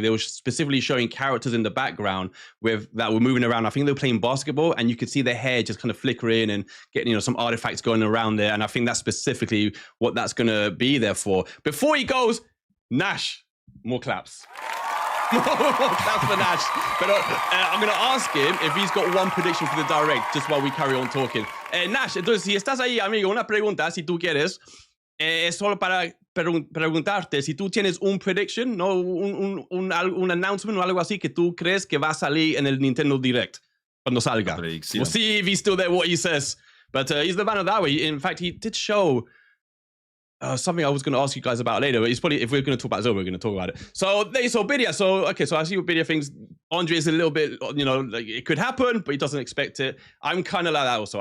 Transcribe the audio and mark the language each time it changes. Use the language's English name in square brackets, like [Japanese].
[English] They were specifically showing characters in the background that were moving around. I think they were playing basketball, and you could see their hair just kind of flickering and getting some artifacts going around there. And I think that's specifically what that's going to be there for. Before he goes, Nash, more claps. More claps for Nash. But I'm going to ask him if he's got one prediction for the Direct, just while we carry on talking. [Spanish] Nash, entonces, si estás ahí, amigo, una pregunta, si tú quieres, es solo para preguntarte si tú tienes un prediction, no un announcement o algo así que tú crees que va a salir en el Nintendo Direct cuando salga. [English] We'll see if he's still there, what he says. But he's the man of that way. In fact, he did show something I was going to ask you guys about later, but he's probably, if we're going to talk about Zelda, we're going to talk about it. So Birria. So I see what Birria thinks. Andre is a little bit, like it could happen, but he doesn't expect it. I'm kind of like that also.